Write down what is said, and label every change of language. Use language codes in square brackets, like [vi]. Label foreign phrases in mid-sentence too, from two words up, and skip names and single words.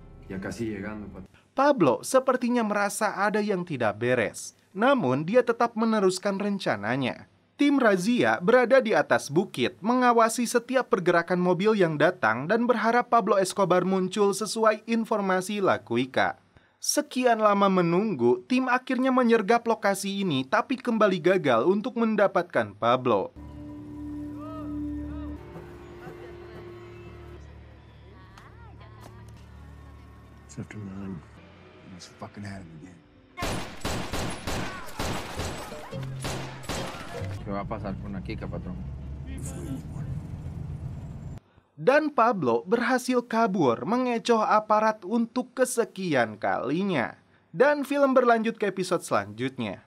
[es] Ya casi llegando, [id] Pablo sepertinya merasa ada yang tidak beres. Namun dia tetap meneruskan rencananya. Tim razia berada di atas bukit, mengawasi setiap pergerakan mobil yang datang dan berharap Pablo Escobar muncul sesuai informasi La Cuica. Sekian lama menunggu, tim akhirnya menyergap lokasi ini tapi kembali gagal untuk mendapatkan Pablo. [en] It's after 9. Let's fucking have him again. [es] ¿Qué va a pasar con la Kika, patrón? [id] Dan Pablo berhasil kabur mengecoh aparat untuk kesekian kalinya. Dan film berlanjut ke episode selanjutnya.